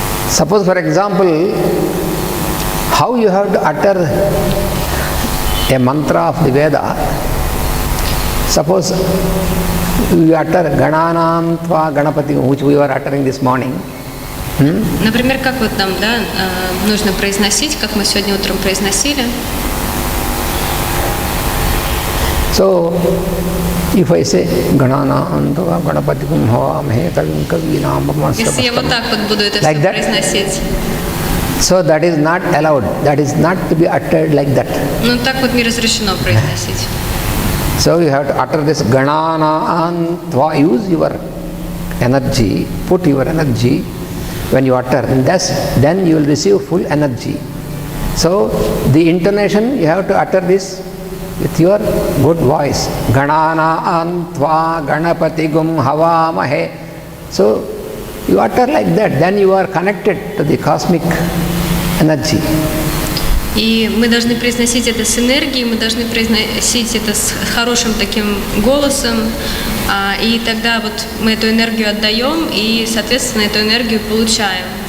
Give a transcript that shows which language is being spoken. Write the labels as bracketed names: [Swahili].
[English] Suppose, for example, how you have to utter a mantra of the Veda. Suppose you utter [Sanskrit] Gananam Tva Ganapati, [English] which we were uttering this morning. [Russian] Например, как вот нам, да, нужно произносить, как мы сегодня утром произносили. [English] So, if I say [Sanskrit] Gananam Tva Ganapati Kumhavamahe Kavim Kavinam [Russian] Если я вот так вот буду это [English] like [Russian] все [English] that? [Russian] произносить. [English] So that is not allowed. That is not to be uttered like that. [Russian] Ну так вот не разрешено произносить. [English] So you have to utter this [Sanskrit] Ganana Tva. [English] Use your energy, put your energy when you utter. And then you will receive full energy. So the intonation, you have to utter this with your good voice. [Sanskrit] Ganana Tva Ganapati Gum Havamahe. [English] So you utter like that. Then you are connected to the cosmic energy. [Russian] И мы должны произносить это с энергией, мы должны произносить это с хорошим таким голосом, и тогда вот мы эту энергию отдаем и, соответственно, эту энергию получаем.